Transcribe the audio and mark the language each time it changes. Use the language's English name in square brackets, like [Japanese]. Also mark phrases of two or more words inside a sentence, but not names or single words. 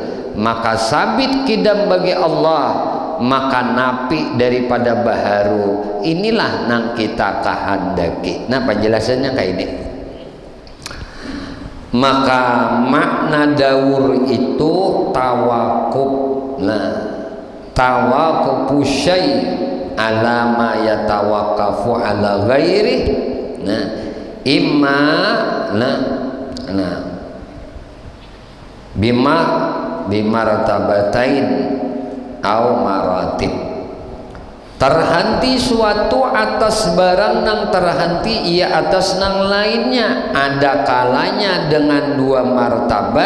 [Indonesian] Maka sabit qidam bagi Allah, maka napi daripada baharu. [Banjar] Inilah nang kita kahandaki. Nah, penjelasannya kayak ini. [Indonesian] Maka makna daur itu tawakuf. [Arabic] Nah, توقف شيء على ما يتوقف على غيره. Nah, إما بمرتبتين أو مراتب. [Indonesian] Terhenti suatu atas barang nang terhenti ia atas nang lainnya, ada kalanya dengan dua martabat.